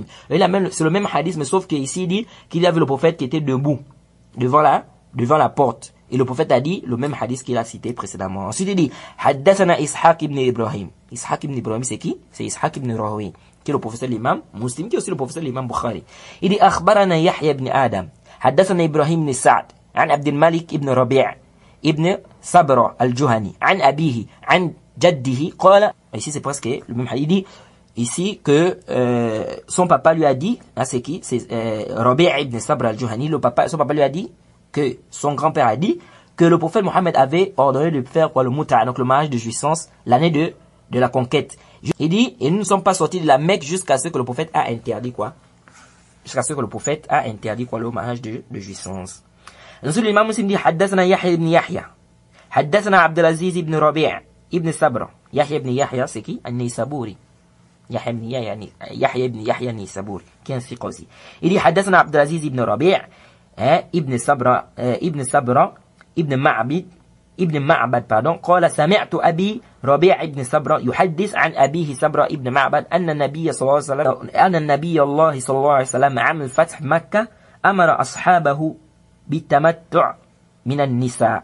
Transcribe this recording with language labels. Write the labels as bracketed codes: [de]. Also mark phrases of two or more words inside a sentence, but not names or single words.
[fr] C'est le même hadith, mais sauf qu'ici, il dit qu'il y avait le prophète qui était debout, devant la porte. Et le prophète a dit le même hadith qu'il a cité précédemment. Ensuite, il dit, [ar] حدثنا إسحاق بن إبراهيم. إسحاق بن إبراهيم, [fr] c'est qui? C'est Ishaq ibn Rahoui, qui est le professeur de l'imam muslim, qui est aussi le professeur de l'imam Bukhari. Il dit, [ar] أخبرنا يحيى بن آدم. حدثنا إبراهيم بن سعد. عن عبد الملك بن ربيع بن سبرة الجهني. عن أبيه. عن جده. قال. [fr] Ici, c'est presque le même hadith. Il dit ici que son papa lui a dit, c'est qui? C'est Rabi' ibn Sabra al-Juhani. Son papa lui a dit que son grand-père a dit que le prophète Mohammed avait ordonné de faire quoi, le muta', donc le mariage de jouissance, l'année de la conquête. Il dit, et nous ne sommes pas sortis de la Mecque jusqu'à ce que le prophète a interdit quoi? Jusqu'à ce que le prophète a interdit quoi, le mariage de jouissance. Ensuite, l'imam Muslim dit, [ar] حدثنا يحيى بن يحيى. حدثنا عبد العزيز بن ربيع بن سبرة. [fr] Yahya ibn Yahya, c'est qui? An-Nisaburi. Yahya ibn Yahya Nisaburi, qui est un fiqh aussi. Il dit, [ar] حدثنا عبد العزيز بن ربيع' ابن صبرا ابن معبد قال سمعت أبي ربيع ابن صبرا يحدث عن أبيه صبرا ابن معبد أن النبي صلى الله عليه وسلم عام الفتح مكة أمر أصحابه بالتمتع من النساء.